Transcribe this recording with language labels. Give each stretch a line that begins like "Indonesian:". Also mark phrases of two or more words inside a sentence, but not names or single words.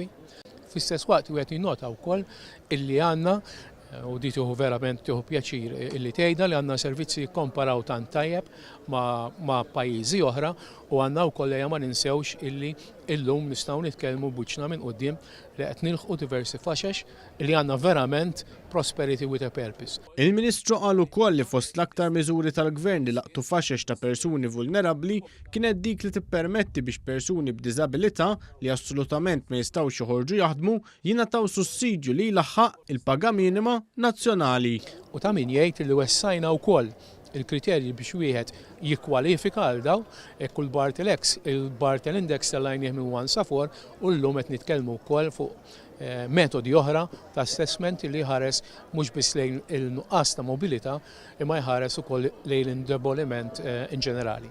Maltese: Fl-istess waqt wieħed jinnota wkoll illi għandna u di tieħu verament tieħu pjaċir illi tgħidha li għandna servizzi jikkomparaw tant tajjeb ma' pajjiżi oħra u għandna wkoll ejja ma ninsewx illi llum nistgħu nitkellmu b'wiċċna minn quddiem li qed nilħqu diversi faxex li għandna verament
English: prosperity with a purpose.
Maltese: Il-Ministru qal ukoll li fost l-aktar miżuri tal-Gvern li laqtu faxex ta' persuni vulnerabbli kienet dik li tippermetti biex persuni b'diżabilità li assolutament ma jistgħux joħorġu jaħdmu jingħataw sussidju li jlaħħaq il-paga minima nazzjonali. U ta' min jgħid li wessajna wkoll il-kriterji biex wieħed jikkwalifika għal daw kull il-Bartel Index tal-għajnieh minn 1 sa 4 u llum qed nitkellmu wkoll fuq metodi oħra ta' assessment li ħares mhux biss lejn il-nuqqas ta' mobilità imma jħares ukoll lejn l-indeboliment in ġenerali.